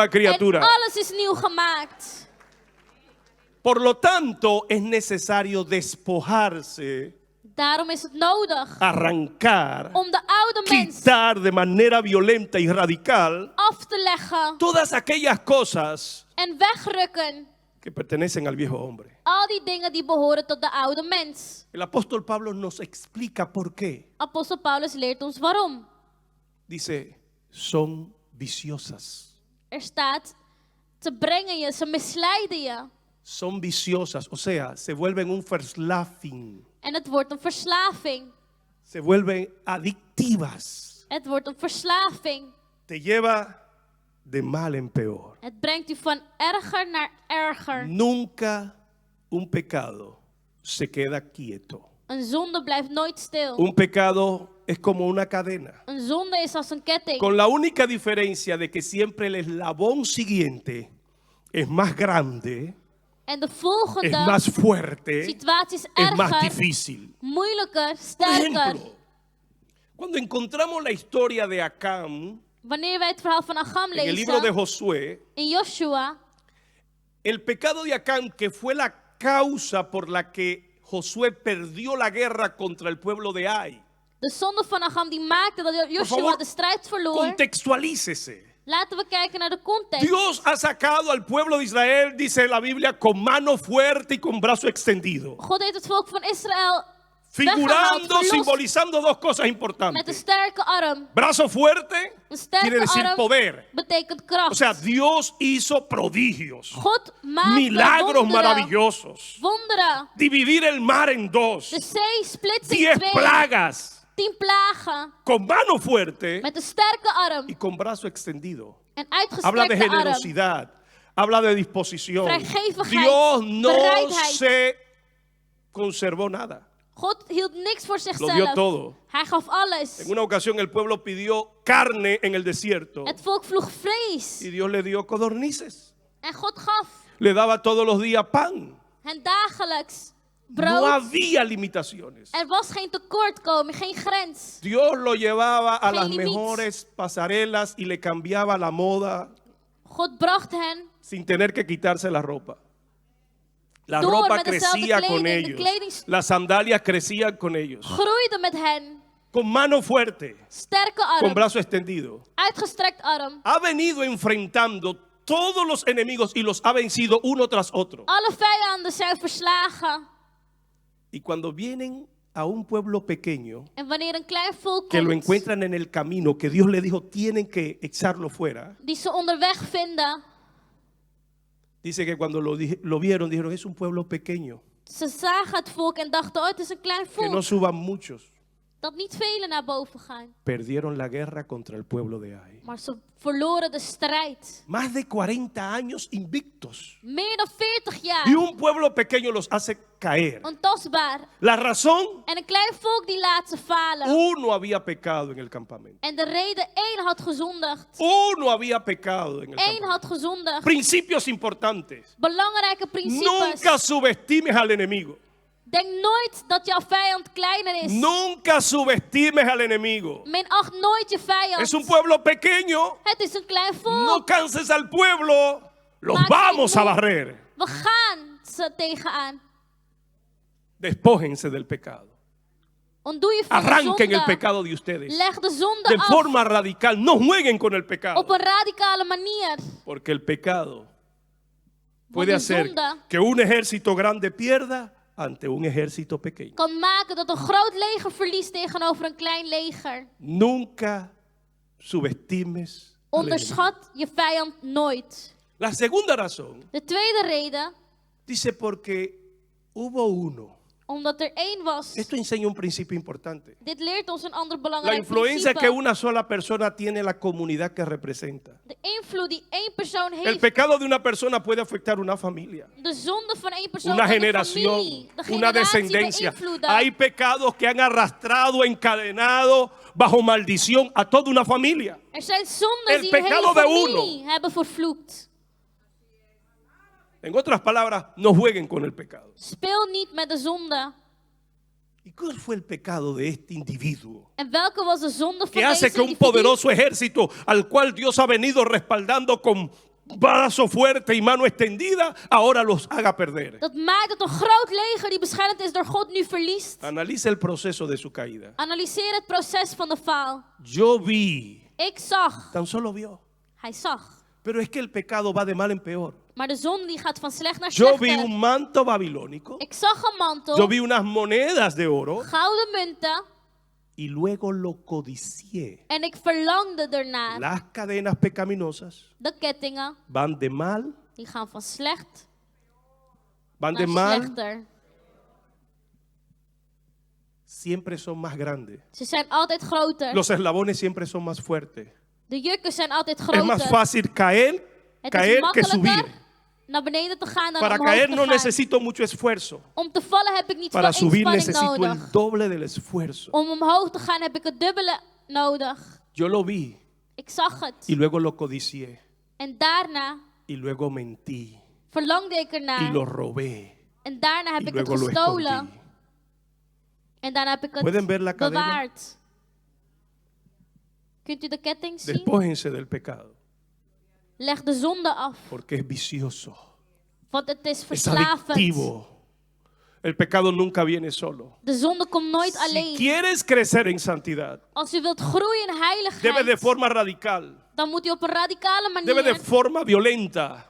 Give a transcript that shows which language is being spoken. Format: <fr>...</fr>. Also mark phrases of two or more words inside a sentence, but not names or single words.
<es>En criatura.</es> <nl>alles is nieuw gemaakt.</nl> <es>Por lo tanto, es necesario despojarse,</es> <nl>Daarom is het nodig</nl> <es>arrancar,</es> <nl>om de oude mens</nl> <es>quitar de manera violenta y radical</es> <nl>af te leggen</nl> <es>todas aquellas cosas</es> <nl>en wegrukken.</nl> <es>que pertenecen al viejo hombre.</es> <nl>Al die dingen die behoren tot de oude mens.</nl> <es>El apóstol Pablo nos explica por qué.</es> <nl>Apostel Paulus leert ons waarom.</nl> <es>Dice, son viciosas.</es> <nl>Er staat, ze brengen je, ze misleiden je.</nl> <es>Son viciosas, o sea, se vuelven un verslaving.</es> <nl>En het wordt een verslaving.</nl> <es>Se vuelven adictivas.</es> <nl>Het wordt een verslaving.</nl> <es>Te lleva de mal en peor.</es> <nl>Het brengt u van erger naar erger.</nl> <es>Nunca un pecado se queda quieto.</es> <nl>Een zonde blijft nooit stil.</nl> <es>Un pecado es como una cadena,</es> <nl>Een zonde is als een ketting.</nl> <es>con la única diferencia de que siempre el eslabón siguiente es más grande,</es> <nl>En de</nl> <es>es</es> <nl>volgende</nl> <es>más fuerte,</es> <nl>situatie is</nl> <es>es más</es> <nl>erger,</nl> <es>difícil.</es> <nl>moeilijker,</nl> <es>Por</es> <nl>sterker.</nl> <es>ejemplo, cuando encontramos la historia de Acán</es> <nl>Wanneer wij het verhaal van Agam</nl> <es>en el libro de</es> <nl>lezen,</nl> <es>Josué,</es> <nl>in Joshua,</nl> <es>el pecado de Acán, que fue la causa por la que Josué perdió la guerra contra el pueblo de Ai.</es> <nl>de zonde van Agam die maakte dat</nl> <es>Por</es> <nl>Joshua</nl> <es>favor,</es> <nl>de strijd verloor.</nl> <es>contextualícese.</es> <nl>Laten we kijken naar de context.</nl> <es>Dios ha sacado al pueblo de Israel, dice la Biblia, con mano fuerte y con brazo extendido.</es> <nl>God heeft het volk van Israël</nl> <es>Figurando,</es> <nl>verlost</nl> <es>simbolizando dos cosas</es> <nl>met een</nl> <es>importantes.</es> <nl>sterke arm.</nl> <es>Brazo fuerte</es> <nl>Een sterke</nl> <es>quiere decir</es> <nl>arm</nl> <es>poder.</es> <nl>betekent kracht.</nl> <es>O sea, Dios hizo prodigios,</es> <nl>God maakte</nl> <es>milagros</es> <nl>wonderen.</nl> <es>maravillosos.</es> <nl>Wonderen.</nl> <es>Dividir el mar en dos.</es> <nl>De zee splitst in 10 twee.</nl> <es>plagas.</es> <nl>10 plagen.</nl> <es>Con mano fuerte</es> <nl>Met een sterke arm.</nl> <es>y con brazo extendido.</es> <nl>En</nl> <es>Habla de</es> <nl>uitgestrekte arm.</nl> <es>generosidad. Habla de disposición.</es> <nl>Vrijgevigheid,</nl> <es>Dios no</es> <nl>bereidheid.</nl> <es>se conservó nada.</es> <nl>God hield niks voor</nl> <es>Lo dio</es> <nl>zichzelf.</nl> <es>todo.</es> <nl>Hij gaf alles.</nl> <es>En una ocasión el pueblo pidió carne en el desierto</es> <nl>Het volk vroeg vlees.</nl> <es>y Dios le dio codornices.</es> <nl>En God gaf</nl> <es>Le daba todos los días pan.</es> <nl>hen dagelijks</nl> <es>No</es> <nl>brood.</nl> <es>había limitaciones.</es> <nl>Er was geen tekortkoming, geen grens.</nl> <es>Dios lo llevaba a</es> <nl>Geen</nl> <es>las</es> <nl>limiet.</nl> <es>mejores pasarelas y le cambiaba la moda</es> <nl>God bracht hen</nl> <es>sin tener que quitarse la ropa. La</es> <nl>Door</nl> <es>ropa</es> <nl>met dezelfde</nl> <es>crecía con</es> <nl>kleding, de</nl> <es>ellos.</es> <nl>kleding-</nl> <es>Las sandalias crecían con ellos.</es> <nl>groeide met hen.</nl> <es>con mano fuerte,</es> <nl>sterke</nl> <es>con</es> <nl>arm,</nl> <es>brazo extendido,</es> <nl>uitgestrekt arm.</nl> <es>ha venido enfrentando todos los enemigos y los ha vencido uno tras otro.</es> <nl>Alle vijanden zijn verslagen.</nl> <es>Y cuando vienen a un pueblo pequeño,</es> <nl>En wanneer een klein volk</nl> <es>que lo</es> <nl>komt,</nl> <es>encuentran en el camino, que Dios le dijo, tienen que echarlo fuera,</es> <nl>die ze onderweg vinden,</nl> <es>dice que cuando lo vieron, dijeron, es un pueblo pequeño,</es> <nl>ze zagen het volk en dachten, oh, het is een klein</nl> <es>que no</es> <nl>volk.</nl> <es>suban muchos.</es> <nl>Dat niet velen naar boven gaan.</nl> <es>Perdieron la guerra contra el pueblo de Ai.</es> <nl>Maar ze verloren de strijd.</nl> <es>Más de 40 años invictos.</es> <nl>Meer dan 40 jaar.</nl> <es>Y un pueblo pequeño los hace caer.</es> <nl>Ontastbaar.</nl> <es>La razón,</es> <nl>En een klein volk die laat ze falen.</nl> <es>uno había pecado en el campamento.</es> <nl>En de reden, één had gezondigd.</nl> <es>Uno había pecado en el</es> <nl>Eén</nl> <es>campamento.</es> <nl>had gezondigd.</nl> <es>Principios importantes.</es> <nl>Belangrijke principes.</nl> <es>Nunca subestimes al enemigo.</es> <nl>Denk nooit dat jouw vijand kleiner is.</nl> <es>Nunca subestimes al enemigo.</es> <nl>Minacht nooit je vijand.</nl> <es>Es un pueblo pequeño.</es> <nl>Het is een klein volk.</nl> <es>No canses al pueblo. Los</es> <nl>Maak</nl> <es>vamos</es> <nl>geen</nl> <es>a</es> <nl>moe.</nl> <es>barrer.</es> <nl>We gaan ze tegenaan.</nl> <es>Despójense del pecado.</es> <nl>Ontdoe je van de</nl> <es>Arranquen el</es> <nl>zonde.</nl> <es>pecado de ustedes.</es> <nl>Leg de zonde</nl> <es>De</es> <nl>af.</nl> <es>forma radical. No jueguen con el pecado.</es> <nl>Op een radicale manier.</nl> <es>Porque el pecado</es> <nl>Want</nl> <es>puede</es> <nl>de</nl> <es>hacer</es> <nl>zonde</nl> <es>que un ejército grande pierda ante un ejército pequeño.</es> <nl>kan maken dat een groot leger verliest tegenover een klein leger.</nl> <es>Nunca subestimes al enemigo.</es> <nl>Onderschat je vijand nooit.</nl> <es>La segunda razón</es> <nl>De tweede reden,</nl> <es>dice porque hubo uno.</es> <nl>omdat er één was.</nl> <es>Esto enseña un principio importante.</es> <nl>Dit leert ons een ander</nl> <es>La</es> <nl>belangrijk</nl> <es>influencia</es> <nl>principe.</nl> <es>que una sola persona tiene en la comunidad que representa.</es> <nl>De invloed die één persoon</nl> <es>El</es> <nl>heeft.</nl> <es>pecado de una persona puede afectar una familia,</es> <nl>De zonde van één persoon</nl> <es>una</es> <nl>kan de</nl> <es>generación,</es> <nl>familie, de</nl> <es>una</es> <nl>generatie</nl> <es>descendencia.</es> <nl>beïnvloeden.</nl> <es>Hay pecados que han arrastrado, encadenado bajo maldición a toda una familia.</es> <nl>Er zijn zondes</nl> <es>El</es> <nl>die een hele</nl> <es>pecado de</es> <nl>familie hebben vervloekt.</nl> <es>En otras palabras, no jueguen con el pecado.</es> <nl>Speel niet met de zonde.</nl> <es>¿Y cuál fue el pecado de este individuo?</es> <nl>En welke was de zonde van</nl> <es>Que hace</es> <nl>deze</nl> <es>que un</es> <nl>individu?</nl> <es>poderoso ejército al cual Dios ha venido respaldando con brazo fuerte y mano extendida, ahora los haga perder.</es> <nl>Dat maakt dat een groot leger die beschermd is door God nu verliest.</nl> <es>Analice el proceso de su caída.</es> <nl>Analyseer het proces van de faal.</nl> <es>Yo vi,</es> <nl>Ik zag.</nl> <es>tan solo vio.</es> <nl>Hij zag.</nl> <es>Pero es que el pecado va de mal en peor.</es> <nl>Maar de zonde die gaat van slecht naar</nl> <es>Yo vi</es> <nl>slechter.</nl> <es>un manto babilónico.</es> <nl>Ik zag een mantel.</nl> <es>Yo vi unas monedas de oro.</es> <nl>Gouden munten.</nl> <es>Y luego lo codicié.</es> <nl>En ik verlangde ernaar.</nl> <es>Las cadenas pecaminosas</es> <nl>De kettingen.</nl> <es>van de mal,</es> <nl>Die gaan van slecht</nl> <es>van de</es> <nl>naar</nl> <es>mal,</es> <nl>slechter.</nl> <es>siempre son más grandes.</es> <nl>Ze zijn altijd groter.</nl> <es>Los eslabones siempre son más fuertes.</es> <nl>De jukken zijn altijd</nl> <es>Es más</es> <nl>groter.</nl> <es>fácil caer,</es> <nl>Het is</nl> <es>caer que subir.</es> <nl>makkelijker naar beneden te gaan dan</nl> <es>Para</es> <nl>omhoog</nl> <es>caer</es> <nl>te</nl> <es>no</es> <nl>gaan.</nl> <es>necesito mucho esfuerzo.</es> <nl>Om te vallen heb ik niet</nl> <es>Para</es> <nl>veel</nl> <es>subir</es> <nl>inspanning</nl> <es>necesito</es> <nl>nodig.</nl> <es>el doble del esfuerzo.</es> <nl>Om omhoog te gaan heb ik het dubbele nodig.</nl> <es>Yo lo vi</es> <nl>Ik zag het.</nl> <es>y luego lo codicié</es> <nl>En daarna</nl> <es>y luego mentí</es> <nl>verlangde ik</nl> <es>y</es> <nl>ernaar.</nl> <es>lo robé</es> <nl>En daarna heb</nl> <es>y</es> <nl>ik het</nl> <es>luego lo</es> <nl>gestolen.</nl> <es>escondí.</es> <nl>En daarna heb ik het</nl> <es>¿Pueden ver la cadena?</es> <nl>bewaard. Kunt u de ketting zien?</nl> <es>Despójense del pecado</es> <nl>Leg de zonde af.</nl> <es>porque es vicioso,</es> <nl>Want het is</nl> <es>es</es> <nl>verslavend.</nl> <es>adictivo. El pecado nunca viene solo.</es> <nl>De zonde komt nooit</nl> <es>Si</es> <nl>alleen.</nl> <es>quieres crecer en santidad,</es> <nl>Als u wilt groeien in</nl> <es>debe de</es> <nl>heiligheid,</nl> <es>forma radical,</es> <nl>dan moet u op een radicale</nl> <es>debe de</es> <nl>manier,</nl> <es>forma violenta,</es>